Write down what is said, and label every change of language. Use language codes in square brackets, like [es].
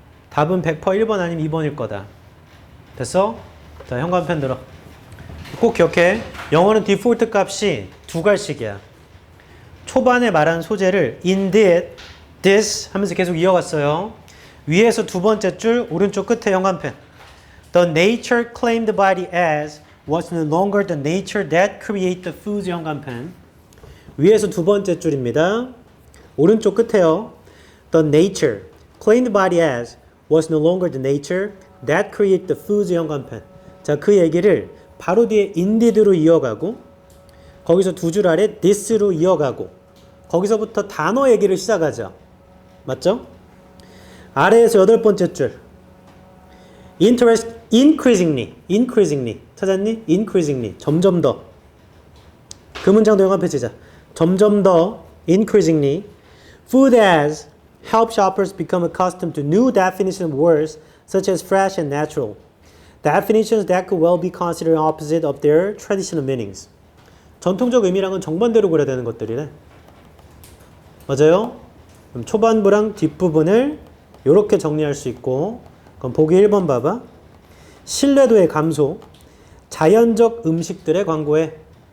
[ko] 답은 100% 1번 아니면 2번일 거다. 됐어? 자, 현관펜 들어. 꼭 기억해. 영어는 디폴트 값이 두 갈씩이야. 초반에 말한 소재를 indeed, this 하면서 계속 이어갔어요. 위에서 두 번째 줄 오른쪽 끝에 현관펜. [en] The nature claimed by the ads was no longer the nature that created the foods. [ko] 현관펜. 위에서 두 번째 줄입니다. 오른쪽 끝에요. [en] The nature claimed by the ads was no longer the nature that created the foods. [ko] 현관펜. 자, 그 얘기를 바로 뒤에 indeed로 이어가고 거기서 두 줄 아래 this로 이어가고 거기서부터 단어 얘기를 시작하죠. 맞죠? 아래에서 여덟 번째 줄 interest increasingly 찾았니? increasingly 점점 더 그 문장도 영화표 치자. 점점 더 [en] increasingly food ads help shoppers become accustomed to new definition of words such as fresh and natural. Definitions that could well be considered opposite of their traditional meanings. [ko] 전통적 의미랑은 정반대로 그려야 되는 것들이래. 맞아요? 그럼 초반부랑 뒷부분을 이렇게 정리할 수 있고 그럼 보기 1번 봐봐. 신뢰도의 감소, 자연적 음식들의 광고에.